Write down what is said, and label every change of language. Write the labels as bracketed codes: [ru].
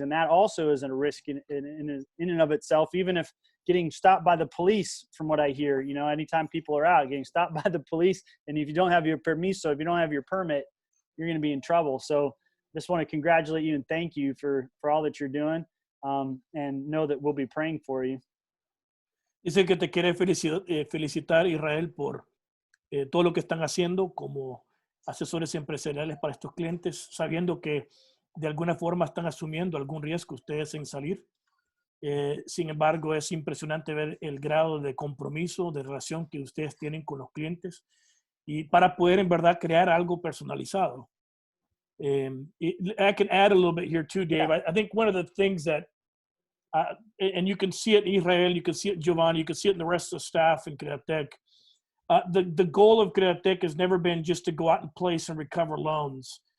[en] And that also isn't a risk in and of itself, even if getting stopped by the police, from what I hear, anytime people are out getting stopped by the police. And if you don't have your permiso, if you don't have your permit, you're going to be in trouble. So just want to congratulate you and thank you for all that you're doing, and know that we'll be praying for you. [es] Dice que te quiere felicitar, Israel, por todo lo que están haciendo como asesores empresariales para estos clientes, sabiendo que de alguna forma están asumiendo algún riesgo ustedes en salir. Sin embargo, es impresionante ver el grado de compromiso, de relación que ustedes tienen con los clientes y para poder en verdad crear algo personalizado. [en] I can add a little bit here too, Dave. I think one of the things that and you can see it in Israel, you can see it in Giovanni, you can see it in the rest of the staff in Credit Tech. The goal of Credit Tech has never been just to go out and place and recover loans.